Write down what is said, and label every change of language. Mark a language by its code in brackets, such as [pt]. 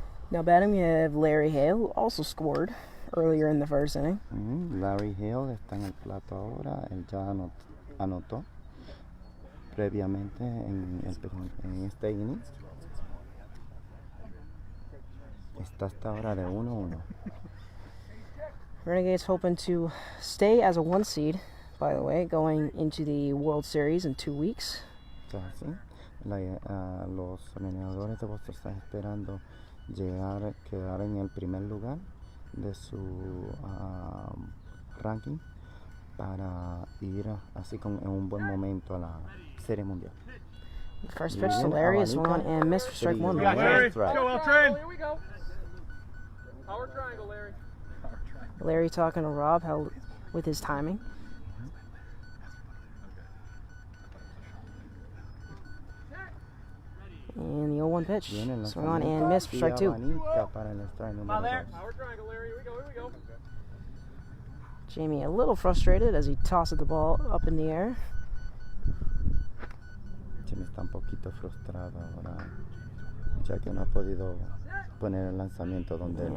[en] Now batting we have Larry Hale, who also scored earlier in the first inning. [es] Larry Hale está en el plato ahora, él ya anotó previamente en este inning. Está hasta ahora de 1-1. [en] Renegades hoping to stay as a 1 seed, by the way, going into the World Series in 2 weeks. [es] ¿Sí? Los renegadores de Boston están esperando quedar en el primer lugar de su ranking para ir así en un buen momento a la Serie Mundial. [en] First pitch to Larry is swung on and missed for strike one. Larry, Strike. go well trained. Here we go. Power triangle, Larry. Larry talking to Rob with his timing. And the 0-1 pitch. Swung on and missed for strike two. Come on there. Power triangle, Larry. Here we go. Here we go. Jamie a little frustrated as he tosses the ball up in the air. [es] Jimmy está un poquito frustrado ahora, ya que no ha podido poner el lanzamiento donde él